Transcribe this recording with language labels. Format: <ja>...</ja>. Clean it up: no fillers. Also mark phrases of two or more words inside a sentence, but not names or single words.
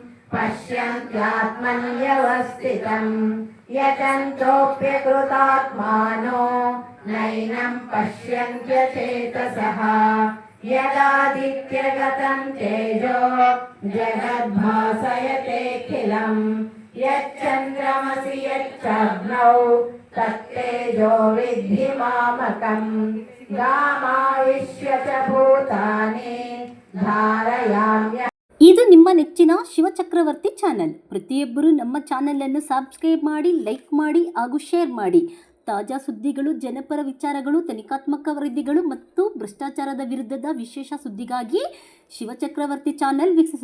<sa>पश्यन्त्यात्मन्यवस्थितं यतन्तोऽप्यकृतात्मानो नैनं पश्यन्त्यचेतसः यदादित्यगतं तेजो जगद्भासयतेऽखिलं यच्चन्द्रमसि यच्चाग्नौ तत्तेजो विद्धि मामकं गामाविश्य च भूतानि धारयाम्य.</sa> <kn>ಇದು ನಿಮ್ಮ ನೆಚ್ಚಿನ ಶಿವಚಕ್ರವರ್ತಿ ಚಾನೆಲ್. ಪ್ರತಿಯೊಬ್ಬರು ನಮ್ಮ ಚಾನೆಲನ್ನು ಸಬ್ಸ್ಕ್ರೈಬ್ ಮಾಡಿ, ಲೈಕ್ ಮಾಡಿ ಹಾಗೂ ಶೇರ್ ಮಾಡಿ. ತಾಜಾ ಸುದ್ದಿಗಳು, ಜನಪರ ವಿಚಾರಗಳು, ತನಿಖಾತ್ಮಕ ವರದಿಗಳು ಮತ್ತು ಭ್ರಷ್ಟಾಚಾರದ ವಿರುದ್ಧದ ವಿಶೇಷ ಸುದ್ದಿಗಾಗಿ ಶಿವಚಕ್ರವರ್ತಿ ಚಾನೆಲ್ ವೀಕ್ಷಿಸುತ್ತೀರಿ.</kn>